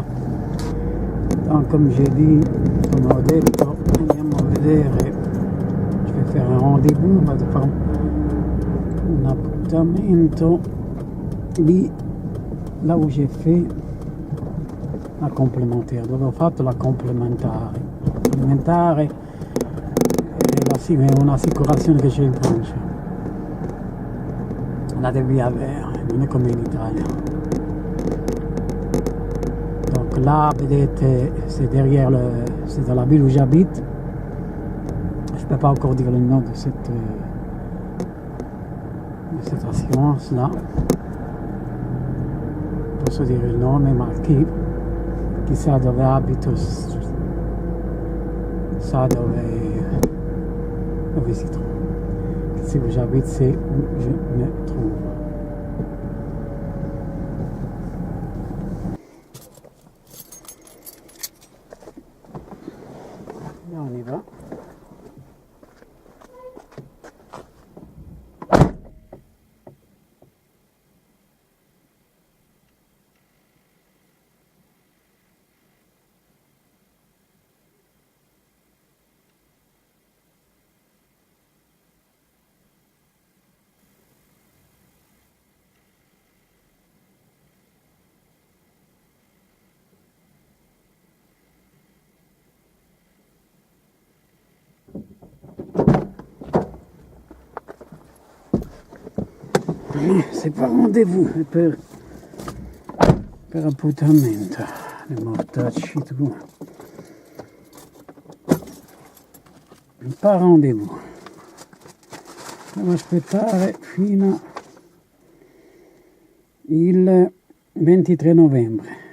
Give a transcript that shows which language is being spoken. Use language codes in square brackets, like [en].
[fr] Là, donc, comme j'ai dit, [it] come ho detto, andiamo a vedere. [fr] Je vais faire un rendez-vous, [it] vado a fare un appuntamento lì, [fr] là où j'ai fait la complémentaire, [it] dove ho fatto la complementare. Complementare è un'assicurazione che c'è in Francia. La devi avere, non è come in Italia. [fr] Donc là, vedete, c'est derrière c'est dans la ville où j'habite. Je peux pas encore dire le nom de cette assurance-là. [it] Posso dire il nome, ma chissà dove abito, sa dove si trova. [fr] Si j'habite, c'est où je me trouve. Là, on y va. C'est pas rendez-vous [it] per appuntamento, le mortacci tu. [fr] Pas rendez-vous. [it] Devo aspettare fino il 23 novembre.